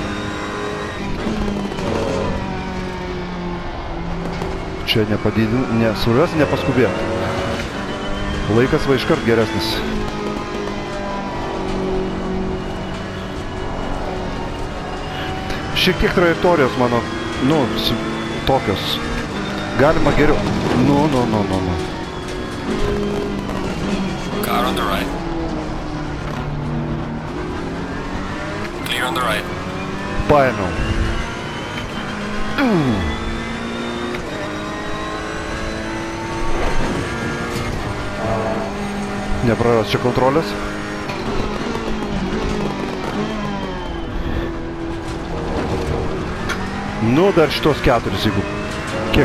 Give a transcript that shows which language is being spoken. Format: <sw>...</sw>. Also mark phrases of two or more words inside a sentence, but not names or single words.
<lt>Čia svarbiausia nepaskubėti. Laikas va iškart geresnis. Šiek tiek trajektorijos mano, tokios. Galima geriau. Nu.</lt> <en>Car on the right. Clear on the right.</en> <lt>Paėmiau. Nepraras čia kontrolės. Nu, dar šitos keturis, jeigu Kiek?</lt>